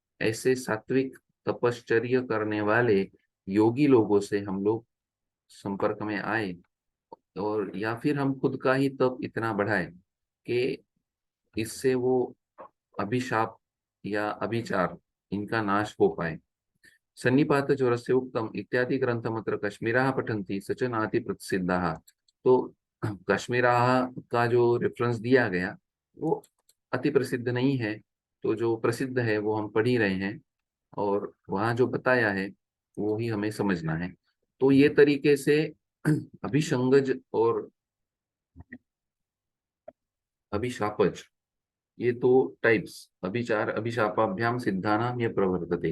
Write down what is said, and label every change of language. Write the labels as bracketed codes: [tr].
[hi] ऐसे सात्विक तपश्चर्य करने वाले योगी लोगों से हम लोग संपर्क में आए, और या फिर हम खुद का ही तप इतना बढ़ाए कि इससे वो अभिशाप या अभिचार इनका नाश हो पाए। [sa] सन्निपात ज्वरस्य उक्तम इत्यादि ग्रंथमत्र कश्मीराः पठन्ति स च नाति प्रसिद्धाः। [hi] तो कश्मीराः का जो रेफरेंस दिया गया वो अति प्रसिद्ध नहीं है, तो जो प्रसिद्ध है वो हम पढ़ ही रहे हैं और वहाँ जो बताया है वो ही हमें समझना है। तो ये तरीके से अभिसंगज और अभिशापज, ये दो टाइप्स, [sa] अभिचार अभिशापाभ्याम सिद्धानाम [hi] ये प्रवर्तते।